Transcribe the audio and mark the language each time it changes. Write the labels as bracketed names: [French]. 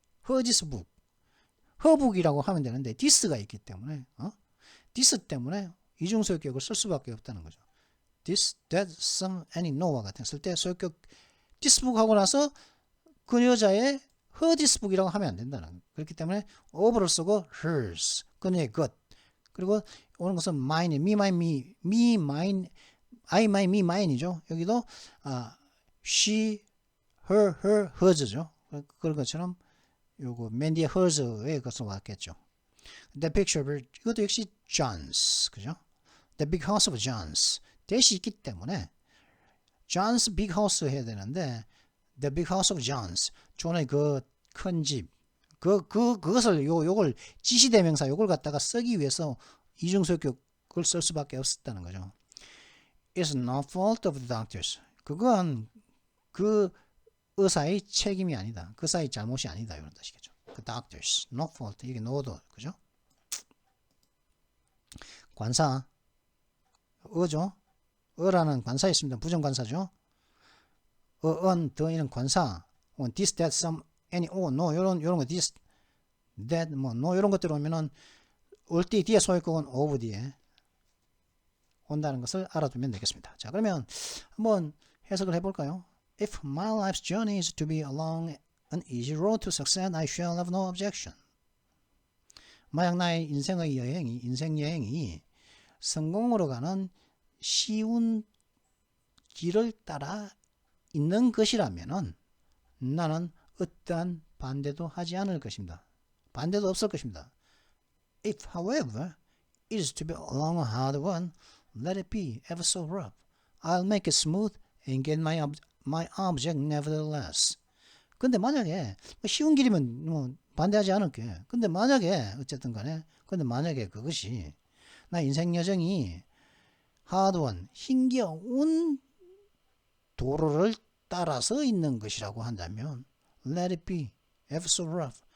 [Korean] her this book, her book이라고 하면 되는데 this가 있기 때문에 this 때문에 이중 소유격을 쓸 수밖에 없다는 거죠. this, that, some, any, no와 같은 쓸 때 소유격 this book 하고 나서 그 여자의 her this book이라고 하면 안 된다는 거예요. 그렇기 때문에 of를 쓰고 hers, 그녀의 것. [English] 그리고 오는 것은 mine, me, mine, me, mine, I, my, me, mine이죠. 여기도 she, her, hers죠. [Korean] 그런 것처럼 요거 맨 뒤에 hers의 것으로 왔겠죠. [English] The picture of [Korean] 이것도 역시 [English] John's, 그죠? The big house of John's. [Korean] 대시 있기 때문에 [English] John's big house [Korean] 해야 되는데 [English] The big house of John's. [Korean] 존의 그 큰 집. 그것을 요걸 지시대명사 요걸 갖다가 쓰기 위해서 이중소유격을 쓸 수밖에 없었다는 거죠. [English] It's no fault of the doctors. [Korean] 그건 그 의사의 책임이 아니다. 그 의사의 잘못이 아니다. 이런 뜻이겠죠. 그 doctors. No fault. 이게 no도. 그죠? 관사. 어죠? 어라는 관사 있습니다. 부정관사죠. 더이는 관사, this, that, some, any, no 요런 거 this, that, no 요런 것들 오면은 올 때 뒤에 소유격은 of 뒤에 온다는 것을 알아두면 되겠습니다. 자, 그러면 한번 해석을 해볼까요? [English] If my life's journey is to be along an easy road to success, I shall have no objection. [Korean] 만약 나의 인생 여행이 성공으로 가는 쉬운 길을 따라 있는 것이라면은 나는 어떠한 반대도 하지 않을 것입니다. 반대도 없을 것입니다. [English] If, however, it is to be along a hard one, let it be ever so rough. I'll make it smooth and get my object nevertheless. [Korean] 근데 만약에 쉬운 길이면 반대하지 않을게. 근데 만약에 어쨌든 간에 만약에 그것이 나 인생 여정이 hard one, 힘겨운 도로를 따라서 있는 것이라고 한다면 [English] let it be ever so rough.